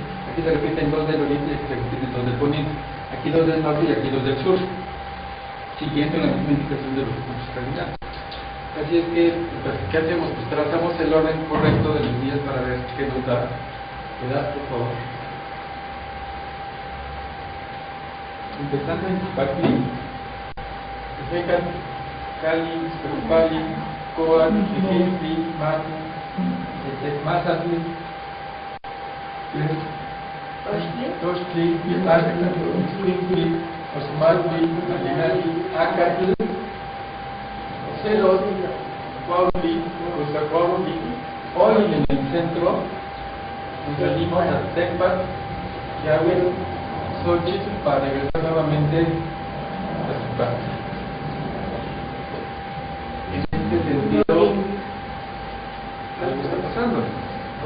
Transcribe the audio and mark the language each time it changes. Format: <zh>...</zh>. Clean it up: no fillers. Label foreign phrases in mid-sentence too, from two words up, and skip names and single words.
<es>Aquí se repiten 2 del oriente y aquí se repiten 2 del poniente. Aquí 2 del norte y aquí 2 del sur, siguiendo la misma indicación de los puntos cardinales. Así es que, pues, ¿qué hacemos? Pues trazamos el orden correcto de los días para ver qué nos da. ¿Me das, por favor? Empezando en Zipactli, Tepecan, Cali, Tecupali, Coan, Tequiltli, Mazatli, Tochtli, Ixtli, Osmatli, Alinali, Acatl, Celot, Cuautli, Cozacuautli. Hoy en el centro nos salimos a Tecpat, Yahweh, Xochitl, para regresar nuevamente a Zipactli. En este sentido, algo está pasando, ¿no?</es>